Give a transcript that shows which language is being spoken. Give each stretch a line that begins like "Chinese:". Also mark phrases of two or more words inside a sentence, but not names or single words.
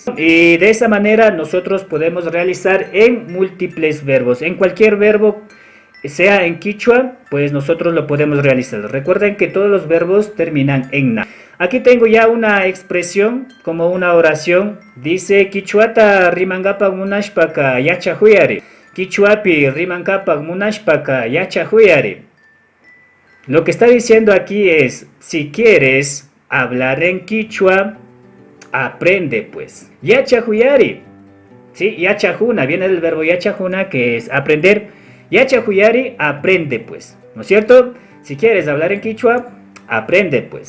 Spanish: Y de esa manera nosotros podemos realizar en múltiples verbos. En cualquier verbo, sea en Quichua, pues nosotros lo podemos realizar. Recuerden que todos los verbos terminan en na. Aquí tengo ya una expresión como una oración.
Quechua: Dice Quichuata rimangapak munashpaka yachahuyari. Quichuapi rimangapak munashpaka yachahuyari.
Spanish: Lo que está diciendo aquí es, si quieres hablar en Quichua, aprende pues. Yachahuyari. ¿Sí? Yachahuna, viene del verbo yachahuna, que es aprender. Yachahuyari, aprende pues, ¿no es cierto? Si quieres hablar en quichua, aprende pues.